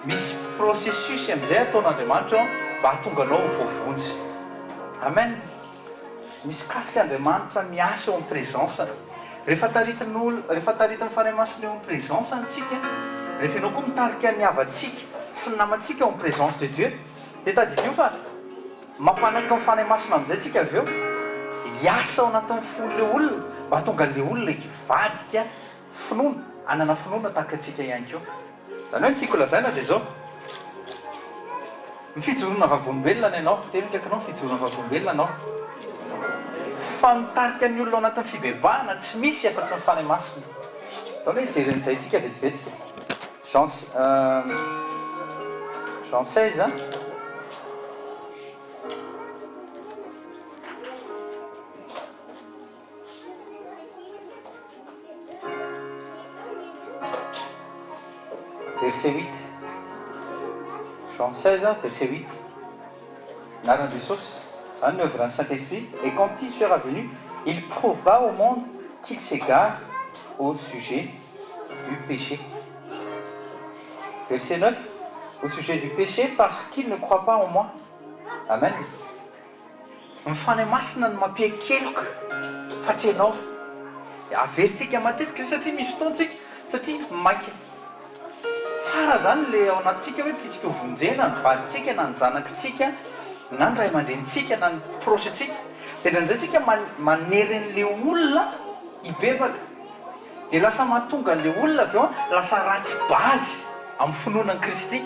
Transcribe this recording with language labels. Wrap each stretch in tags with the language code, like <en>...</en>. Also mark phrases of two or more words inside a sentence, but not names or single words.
<mg>misy processus am'izay ataon'andriamanitra mba hatonga anao voavonjy. Amen. Misy kasika andriamanitra miasa eo amin'ny présence. Rehefa taritin'ny fanahy masina eo amin'ny présence antsika, rehefa ianao koa mitarika ny havatsika sy ny namantsika eo amin'ny</mg> <fr>présence de Dieu,</fr> <mg>dia tadidio fa mampanaiky ny fanahy masina amin'izay tsika avy eo hiasa ao anatin'ny fon'le olona mba hatonga le olona hivadika finoana, anana finoana tahaka antsika ihany koa. Zany hoe tiako lazaina dia zao, mifijoroana vavolombelona ny ianao, tena kaikanao mifijoroana vavolombelona anao, fa mitarika ny olona ao anatin'ny fibebahana tsy misy afa-tsy ny fanahy masina. Zany hoe hijeren'izay tsika vetivetika.</mg> <fr>Jean 16 verset 8. Jean 16 verset 8. Naran Jesús, en œuvre d'un Saint-Esprit, et quand il sera venu, il prouva au monde qu'il s'égare au sujet du péché. Verset 9, au sujet du péché, parce qu'il ne croit pas en moi.</fr> <mg>Amen. Mifanahy masina no mampiakeloko fa tsy ianao. Averintsika matetika satria misy fotoantsika satria maika. Tsara zany le ao anatintsika hoe tiatsika ho vonjena ny vadintsika na ny zanakitsika na ny ray aman-drenitsika na ny prosetsika, dia nan'izay tsika maneren'le olona hibebaka, dia lasa mahatonga le olona avy eo lasa ratsy bazy amin'ny finoanan'i Kristy.</mg>